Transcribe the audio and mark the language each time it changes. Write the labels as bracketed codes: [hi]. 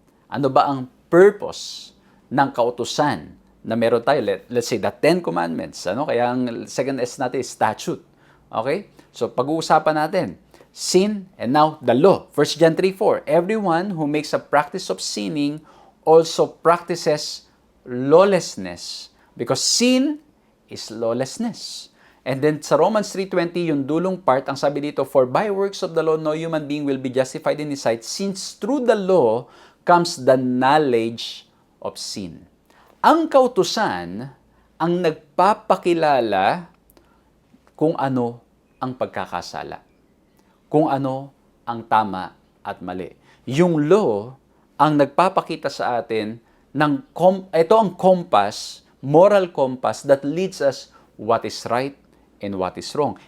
[tl] Ano ba ang purpose ng kautusan na meron tayo? [en] Let's say, the Ten Commandments. [tl] Kaya ang [en] second S natin is statute. Okay? So, [tl] pag-uusapan natin, [en] sin, and now the law. 1 John 3:4, everyone who makes a practice of sinning also practices lawlessness, because sin is lawlessness. And then sa Romans 3:20, [tl] yung dulong part, ang sabi dito, [en] for by works of the law, no human being will be justified in His sight, since through the law comes the knowledge of sin. [tl] Ang kautusan ang nagpapakilala kung ano ang pagkakasala, kung ano ang tama at mali. Yung law ang nagpapakita sa atin ng ito ang [en] compass, moral compass that leads us what is right and what is wrong.